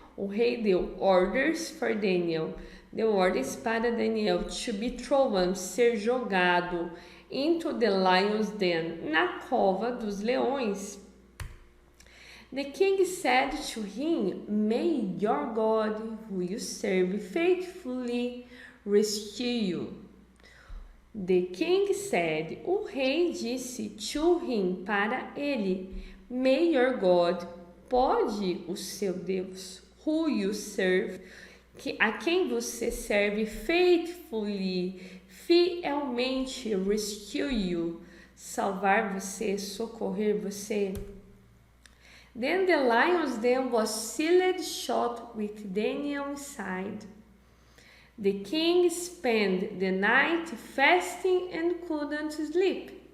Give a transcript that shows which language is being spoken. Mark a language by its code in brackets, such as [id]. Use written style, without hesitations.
[pt] O rei deu [en] orders for [pt] Daniel, deu ordens para Daniel [en] to be thrown, [pt] ser jogado, [en] into the lion's den, [pt] na cova dos leões. [en] The king said to him, May your God, who you serve faithfully, rescue you. The king said, [pt] o rei disse [en] to him, [pt] para ele, [en] May your God, [pt] pode o seu Deus, [en] who you serve, [pt] a quem você serve [en] faithfully, [pt] fielmente, [en] rescue you, [pt] salvar você, socorrer você. [en] Then the lion's den was sealed shut with Daniel inside. The king spent the night fasting and couldn't sleep.